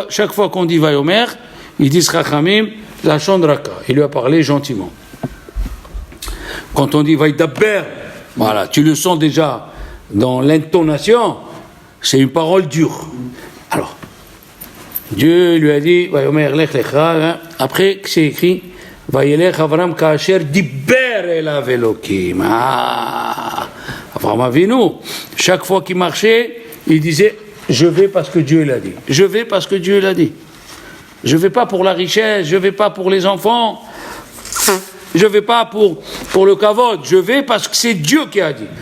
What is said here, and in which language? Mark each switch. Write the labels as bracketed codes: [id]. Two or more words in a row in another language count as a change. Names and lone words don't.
[fr] Chaque fois qu'on dit Vayomer, ils disent Chachamim, la Chandraka. Il lui a parlé gentiment. Quand on dit Vaidaber, voilà, tu le sens déjà dans l'intonation, c'est une parole dure. Alors, Dieu lui a dit, [he] ויאמר לך לך, [fr] après c'est écrit, [he] וילך אברם כאשר דבר אליו אלהים. [fr] Avram Avinu, chaque fois qu'il marchait, il disait, je vais parce que Dieu l'a dit. Je vais parce que Dieu l'a dit. Je ne vais pas pour la richesse, je ne vais pas pour les enfants, je ne vais pas pour le kavod, je vais parce que c'est Dieu qui a dit.